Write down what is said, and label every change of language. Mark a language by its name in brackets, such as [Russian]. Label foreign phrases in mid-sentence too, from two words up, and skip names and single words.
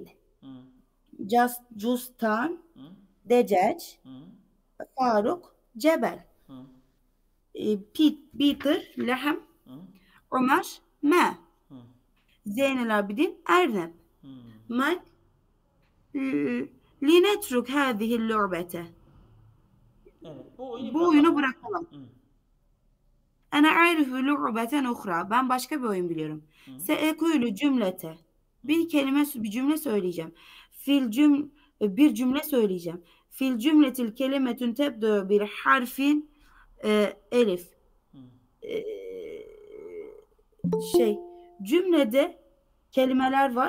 [Turkish] Hı. Justan, Hı. Decac, Hı. Faruk, Cebel, Hı. Peter, Lehem, Hı. Ömer, Ma, Hı. Zeynel Abidin, Ernep, Hı. Mike, [Arabic] لنترك هذه اللعبة. [Turkish] Evet. Bu oyunu Bu oyunu bırakalım. bırakalım. Hı. [Arabic] أنا أعرف لعبة أخرى. [Turkish] Ben başka bir oyun biliyorum. Hı. [Arabic] سأقول cümlete. Hı. [Turkish] Bir cümle söyleyeceğim. Bir cümle söyleyeceğim. [Arabic] في الجملة كلمة تبدأ بحرف الألف. Hı. [Turkish] E, şey cümlede kelimeler var.